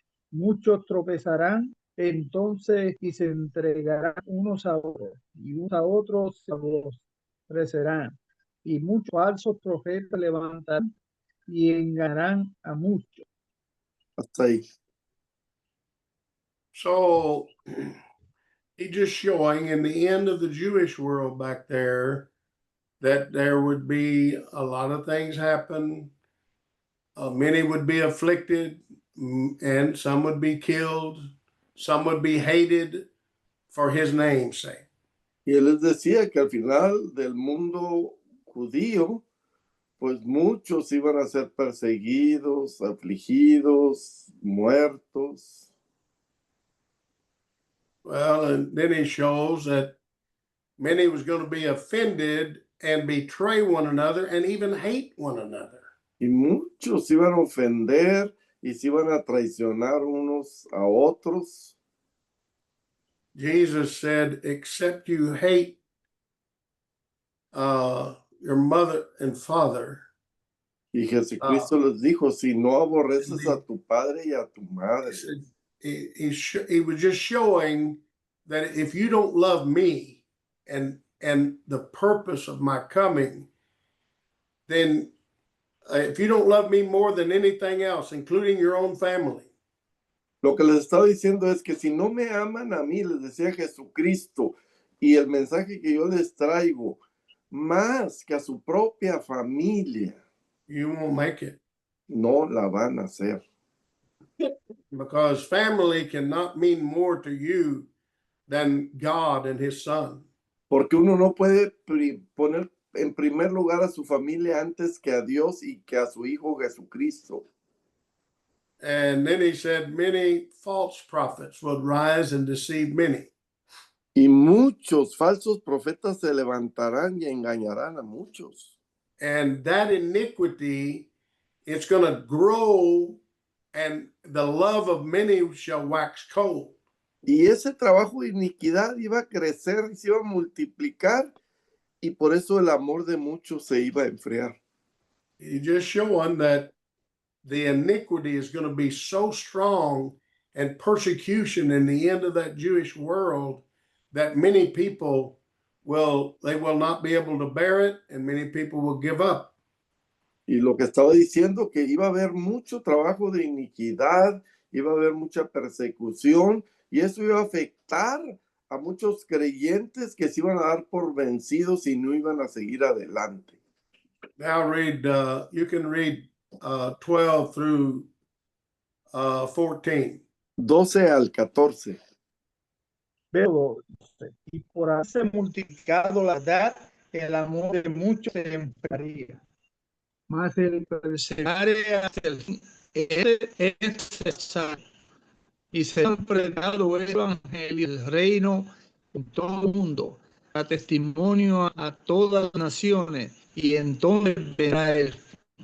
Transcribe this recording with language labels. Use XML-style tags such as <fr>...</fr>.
<es>Muchos tropezarán entonces y se entregarán unos a otros, y unos a otros se aborrecerán. Y muchos falsos profetas levantarán y engañarán a muchos. Hasta ahí.</es> <en>So he's just showing in the end of the Jewish world back there that there would be a lot of things happen. Many would be afflicted, and some would be killed. Some would be hated for his name's sake.</en> <es>Y él les decía que al final del mundo judío, pues muchos iban a ser perseguidos, afligidos, muertos.</es> <en>Well, and then he shows that many was going to be offended and betray one another and even hate one another.</en> <es>Y muchos iban a ofender y se iban a traicionar unos a otros.</es> <en>Jesus said, except you hate your mother and father.</en> <es>Y Jesucristo les dijo, si no aborreces a tu padre y a tu madre.</es> <en>He was just showing that if you don't love me and the purpose of my coming, then if you don't love me more than anything else, including your own family.</en> <es>Lo que les estaba diciendo es que si no me aman a mí, les decía Jesucristo, y el mensaje que yo les traigo, más que a su propia familia,</es> <en>You won't make it.</en> <es>no la van a hacer.</es> <en>Because family cannot mean more to you than God and his son.</en> <es>Porque uno no puede poner en primer lugar a su familia antes que a Dios y que a su Hijo Jesucristo.</es> <en>And then he said, many false prophets would rise and deceive many.</en> <es>Y muchos falsos profetas se levantarán y engañarán a muchos.</es> <en>And that iniquity, it's going to grow, and the love of many shall wax cold.</en> <es>Y ese trabajo de iniquidad iba a crecer y se iba a multiplicar, y por eso el amor de muchos se iba a enfriar.</es> <en>He's just showing that the iniquity is going to be so strong and persecution in the end of that Jewish world that many people they will not be able to bear it, and many people will give up.</en> <es>Y lo que estaba diciendo, que iba a haber mucho trabajo de iniquidad, iba a haber mucha persecución, y eso iba a afectar a muchos creyentes que se iban a dar por vencidos y no iban a seguir adelante.</es> <en>Now you can read 12 through 14.</en> <es>12 al 14. Pero, y por haberse multiplicado la edad, el amor de muchos se enfriaría. Mas el perseverare hasta el fin es necesario. Y será predicado el evangelio del reino en todo el mundo, a testimonio a todas las naciones, y entonces verá el fin.</es>